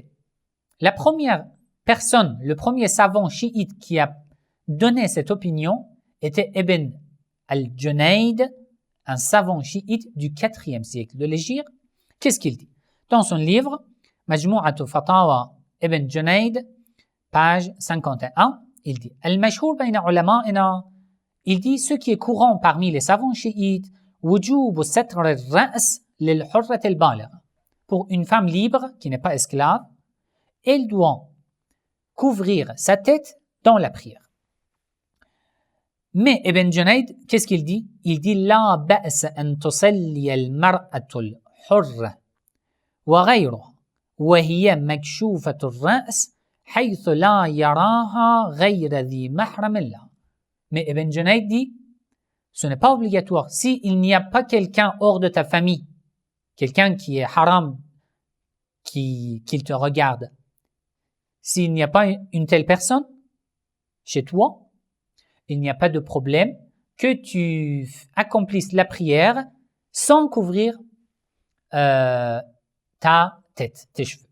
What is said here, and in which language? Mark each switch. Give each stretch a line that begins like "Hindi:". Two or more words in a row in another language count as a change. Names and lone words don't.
French: La première personne, le premier savant chiite qui a donné cette opinion était Ibn al-Junayd, un savant chiite du 4e siècle de l'Hégire. Qu'est-ce qu'il dit? Dans son livre, Majmu'atu Fatawa Ibn Junayd, page 51, il dit
Arabic: المشهور بين علمائنا,
French: il dit ce qui est courant parmi les savants chiites,
Arabic: وجوب ستر الرأس للحرة البالغ.
French: Pour une femme libre qui n'est pas esclave, elle doit couvrir sa tête dans la prière. Mais Ibn Junayd, qu'est-ce qu'il dit? Il dit
Arabic: لا بأس أن تصلي المرأة الحرة وغيرها وهي مكشوفة الرأس حيث لا يراها غير ذي محرم لها.
French: Mais Ibn Junayd dit ce n'est pas obligatoire. S'il n'y a pas quelqu'un hors de ta famille, quelqu'un qui est haram, qu'il te regarde, s'il n'y a pas une telle personne chez toi, il n'y a pas de problème que tu accomplisses la prière sans couvrir ta tête, tes cheveux.